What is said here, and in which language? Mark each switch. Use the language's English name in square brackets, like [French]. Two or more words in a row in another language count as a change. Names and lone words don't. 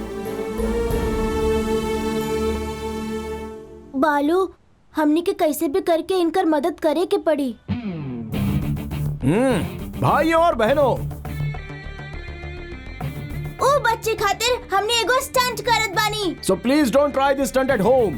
[Bhojpuri] बालू हमनी के कैसे भी करके इनकर मदद करे के पड़ी। भाइयों और बहनों, ओ बच्चे खातिर हमने एगो स्टंट करत बानी। [English] so please don't try this stunt at home.